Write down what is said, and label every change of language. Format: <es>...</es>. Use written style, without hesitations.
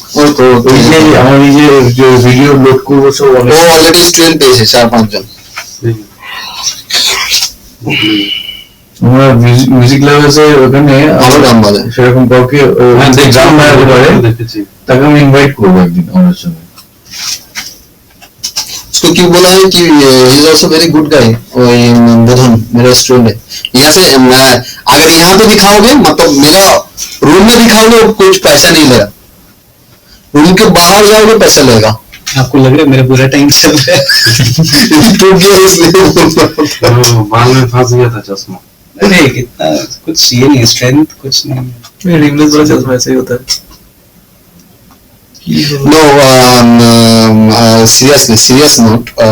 <bn>ওই যে আমার এই যে ভিডিও লোড করবো সব ও অলরেডি স্টুডেন্ট পেয়েছে 4-5 জন। আমরা মিউজিক লাভার্স এর ওখানে ভালো গান বাজায়। সেরকম কাউকে গ্রাম বাজাতে পারে, দেখেছি। তাকে আমি ইনভাইট করবো একদিন আমার সঙ্গে।</bn> <hi>उसको क्यों बोला है कि</hi> <en>He is also very good guy.</en> <hi>वही बोधन मेरा स्टूडेंट है। यहाँ से अगर यहाँ पे दिखाओगे, मतलब मेरा रूम में दिखाओगे, कुछ पैसा नहीं लेगा। रूम के बाहर जाओगे पैसा लेगा। आपको लग रहा है मेरा बुरा टाइम चल रहा है? टूट गया इसलिए। बाल में फंस गया था चश्मा। अरे कितना कुछ ये नहीं, स्ट्रेंथ कुछ नहीं। मेरे इंग्लिश बड़ा चश्मा ऐसे ही होता है।</hi> <en>No, seriously, serious note.</en>